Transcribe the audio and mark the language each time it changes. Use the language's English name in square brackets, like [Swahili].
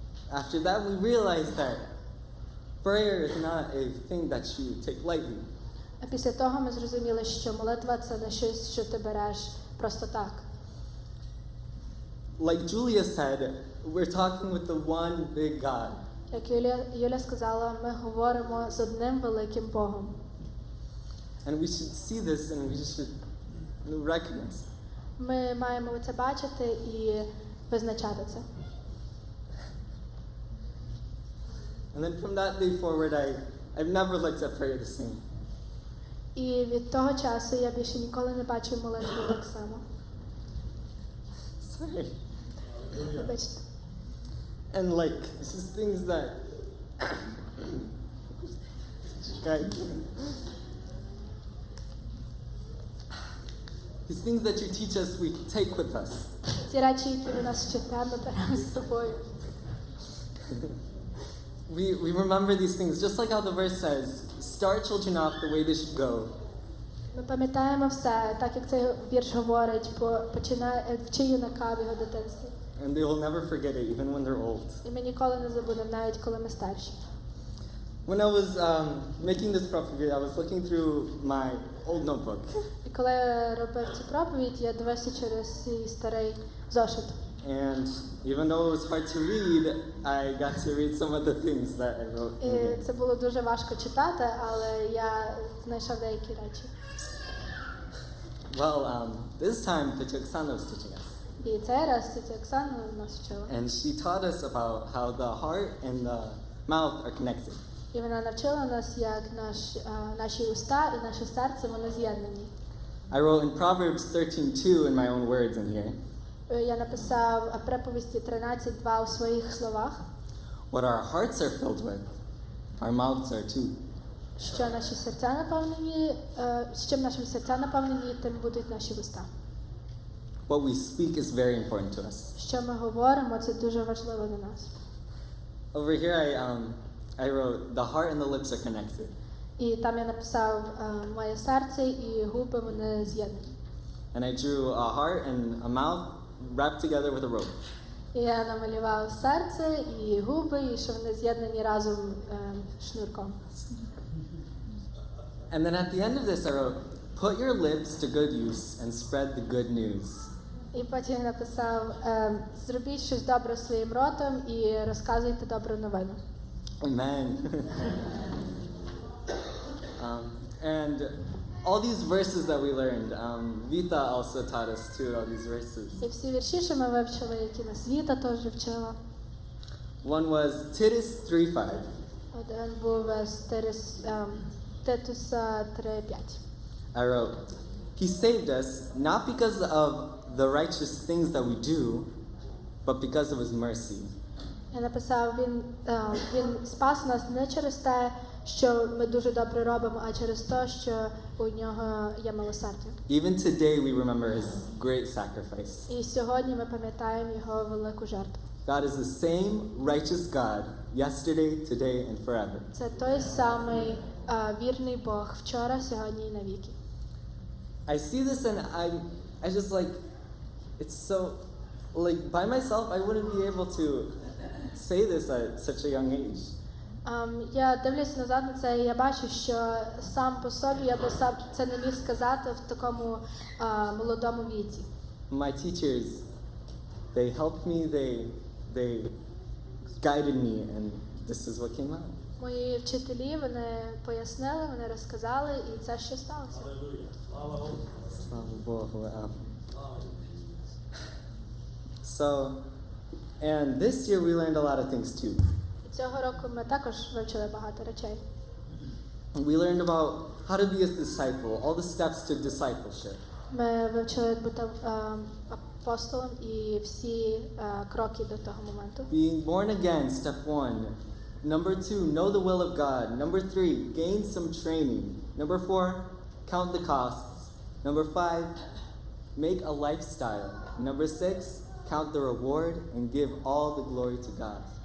[English] After that, we realized that prayer is not a thing that you take lightly. [Ukrainian] А після того ми зрозуміли, що молитва – це не щось, що ти береш просто так. [English] Like Julia said, we're talking with the one big God. [Ukrainian] Як Юля сказала, ми говоримо з одним великим Богом. [English] And we should see this and we should recognize it. [Ukrainian] Ми маємо це бачити і визначати це. [English] And then from that day forward, I've never looked at prayer the same. [Ukrainian] І від того часу я більше ніколи не бачу молитву так само. [English] Sorry. [Ukrainian] Вибачте. [English] And like, this is things that, guys, these things that you teach us, we take with us. [Ukrainian] Ці речі, які ви нас вчите, ми беремо з собою. [English] We remember these things, just like how the verse says, start children off the way they should go. [Ukrainian] Ми пам'ятаємо все, так як цей вірш говорить, вчи юнака в його дитинстві. [English] And they will never forget it, even when they're old. [Ukrainian] І ми ніколи не забудемо, навіть коли ми старші. [English] When I was making this property, I was looking through my old notebook. [Ukrainian] І коли я робив цю проповідь, я дивився через свій старий зошит. [English] And even though it was hard to read, I got to read some of the things that I wrote. in [Ukrainian] І [English] there. [Ukrainian] це було дуже важко читати, але я знайшов деякі речі. [English] Well, this time, Teacher Oksana was teaching us. [Ukrainian] І цей раз тітя Оксана нас вчила. [English] And she taught us about how the heart and the mouth are connected. [Ukrainian] І вона навчила нас, як наші уста і наше серце, вони з'єднані. [English] I wrote in Proverbs 13:2 in my own words in here. [Ukrainian] Я написав приповісті 13:2 у своїх словах, [English] What our hearts are filled with, our mouths are too. [Ukrainian] що наші серця наповнені, з чим наші серця наповнені, тим будуть наші уста. [English] What we speak is very important to us. [Ukrainian] Що ми говоримо, це дуже важливо для нас. [English] Over here, I wrote, the heart and the lips are connected. [Ukrainian] І там я написав, моє серце і губи, вони з'єднані. [English] And I drew a heart and a mouth wrapped together with a rope. [Ukrainian] І я намалював серце і губи, і що вони з'єднані разом шнурком. [English] And then at the end of this, I wrote, put your lips to good use and spread the good news. [Ukrainian] І потім я написав, зробіть щось добре своїм ротом і розказуйте добру новину. [English] Amen. And all these verses that we learned, Vita also taught us too, all these verses. [Ukrainian] І всі вірші, що ми вивчили, які нас Віта теж вчила. [English] One was Titus 3:5. [Ukrainian] Один був з Титуса 3:5. [English] I wrote, He saved us not because of the righteous things that we do, but because of His mercy. [Ukrainian] Я написав, він спас нас не через те, що ми дуже добре робимо, а через те, що у нього є милосердя. [English] Even today we remember His great sacrifice. [Ukrainian] І сьогодні ми пам'ятаємо його велику жертву. [English] God is the same righteous God yesterday, today, and forever. [Ukrainian] Це той самий вірний Бог вчора, сьогодні і навіки. [English] I see this and I just like, it's so, like by myself I wouldn't be able to say this at such a young age. [Ukrainian] Я дивлюсь назад на це, і я бачу, що сам по собі я би сам це не міг сказати в такому молодому віці. [English] My teachers, they helped me, they guided me, and this is what came out. [Ukrainian] Мої вчителі, вони пояснили, вони розказали, і це що сталося. Слава Богу. [English] So, and this year we learned a lot of things too. [Ukrainian] І цього року ми також вивчили багато речей. [English] We learned about how to be a disciple, all the steps to discipleship. [Ukrainian] Ми вивчили, як бути апостолом і всі кроки до того моменту. [English] Being born again, step 1. Number 2, know the will of God. Number 3, gain some training. Number 4, count the costs. Number 5, make a lifestyle. Number 6, count the reward and give all the glory to God.